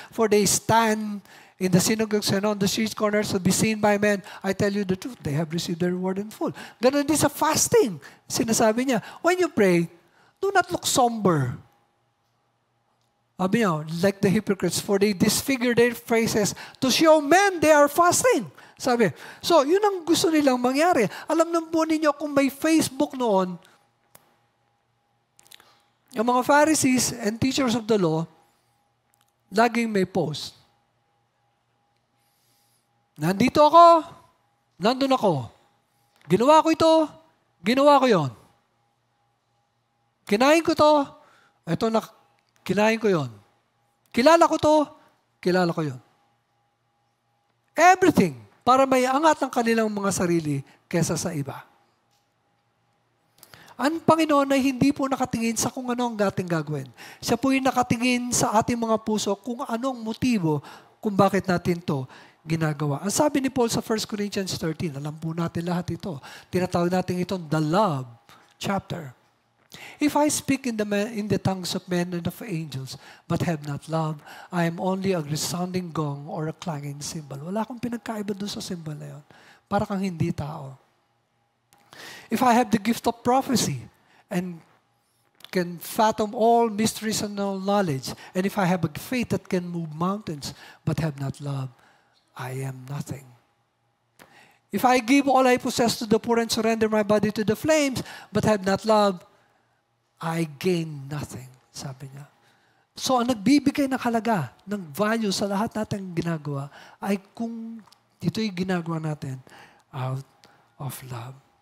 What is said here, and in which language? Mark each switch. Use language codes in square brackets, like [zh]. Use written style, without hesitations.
[en] For they stand in the synagogues and on the street corners to be seen by men. I tell you the truth, they have received their reward in full. [tl] Ganon din sa fasting. Sinasabi niya, [en] when you pray, do not look somber. [tl] Sabi niya, [en] like the hypocrites, for they disfigure their faces to show men they are fasting. [tl] Sabi, so yun ang gusto nilang mangyari. Alam naman po ninyo kung may Facebook noon, yung mga Pharisees [en] and teachers of the law, [tl] laging may post. Nandito ako, nandun ako. Ginawa ko ito, ginawa ko yon. Kinain ko to, ito na, kinain ko yon. Kilala ko to, kilala ko yon. Everything. Para may angat ng kanilang mga sarili kesa sa iba. Ang Panginoon ay hindi po nakatingin sa kung ano ang ating gagawin. Siya po yung nakatingin sa ating mga puso kung anong motibo kung bakit natin to ginagawa. Ang sabi ni Paul sa 1 Corinthians 13, alam po natin lahat ito. Tinatawag natin itong [en] the love chapter. If I speak in the tongues of men and of angels, but have not love, I am only a resounding gong or a clanging cymbal. [tl] Wala akong pinagkaiba doon sa cymbal na yun. Para kang hindi tao. [en] If I have the gift of prophecy and can fathom all mysteries and all knowledge, and if I have a faith that can move mountains, but have not love, I am nothing. If I give all I possess to the poor and surrender my body to the flames, but have not love, I gain nothing, [tl] sabi niya. So, ang nagbibigay ng halaga, ng value sa lahat natin ginagawa, ay kung ito'y ginagawa natin [en] out of love.